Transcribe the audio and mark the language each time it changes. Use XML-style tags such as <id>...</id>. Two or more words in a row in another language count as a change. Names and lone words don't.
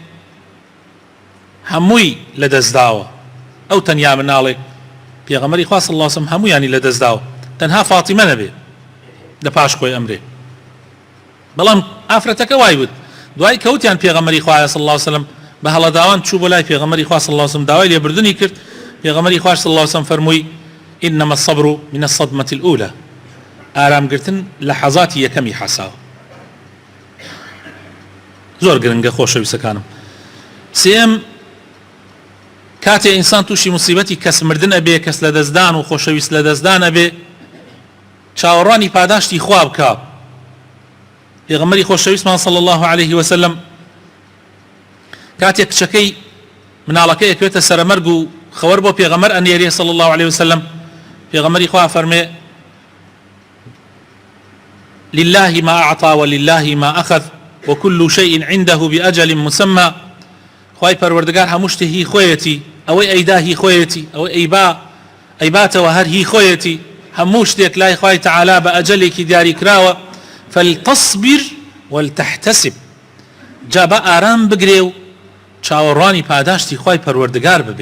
<ckb>هەمووی لەدەستداوە ئەو تەنیا مناڵێک پێغەمبەری خوا</ckb> <ar>صلی الله علیه وسلم</ar> <ckb>هەموویانی لەدەستداوە تەنها فاتیمە نەبێ لە پاش خۆی ئەمرێ بەڵام ئافرەتەکە وای وت دوای کەوتیان پێغەمبەری خوا</ckb> <ar>صلی الله علیه وسلم</ar> <ckb>بە هەڵەداوان چوو بۆ لای پێغەمبەری خوا</ckb> <ar>صلی الله علیه وسلم</ar> <ckb>داوای لێبردنی کرد پێغەمبەری خوا</ckb> <ar>صلی الله علیه وسلم</ar> <ckb>فەرمووی</ckb> <ar>إنما الصبر من الصدمة الأولى</ar> <ckb>ئارامگرتن لە حەزاتی یەکەمی حەساوە زۆر گرنگە خۆشەویستەکانم سێم کاتێ ئینسان تووشی موسیبەتی کەس مردن ئەبێ کەس لە دەستدان و خۆشەویست لە دەستدان ئەبێ چاوەڕوانی پاداشتی خوا بکە پێغەمبەری خۆشەویستمان</ckb> <ar>صلی الله علیه وسلم</ar> <ckb>کاتێک کچەکەی مناڵەکەی ئەکەوێتە سەرمەرگ و خەوەر بۆ پێغەمبەر ئەنێرێ</ckb> <ar>صلی الله علیه وسلم</ar> <ckb>پێغەمبەری خوا فەرمێ</ckb> <ar>لله ما أعطى ولله ما أخذ وكل شيء عنده بأجل مسمى</ar> <ckb>خوای پەروەردگار هەموو شتێ هی خۆیەتی ئەوەی ئەیدا هی خۆیەتی ئەوەی ئەیباتەوە هەر هی خۆیەتی هەموو شتێک لای خوای تەعالا بە ئەجەلێکی دیاری کراوە</ckb> <ar>فلتصبر ولتحتسب</ar> <ckb>جا بە ئارام بگرێ و چاوەڕوانی پاداشتی خوای پەروەردگار ببێ.</ckb>